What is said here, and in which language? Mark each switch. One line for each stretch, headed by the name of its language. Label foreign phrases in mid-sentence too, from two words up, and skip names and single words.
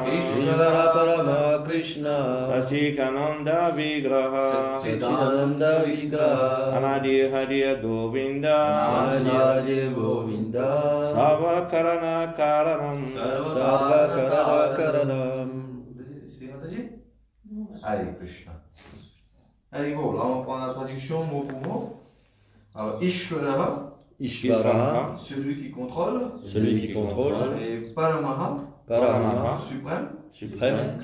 Sanskrit: Ishvara Parama Krishna. Satchidananda Vigraha. Satchidananda Vigraha. Anadi Hariya Govinda. Anadiradi Govinda. Sarva Karana Karanam. Sarva Karana Karanam.
French: C'est Mataji? Allez, Krishna. Allez, bon, là on prend la traduction mot pour mot. Alors,
Sanskrit: Ishvara, Ishvara,
French: celui qui contrôle. celui qui contrôle. Et Paramaha,
Sanskrit: Paramaha,
French: suprême. suprême.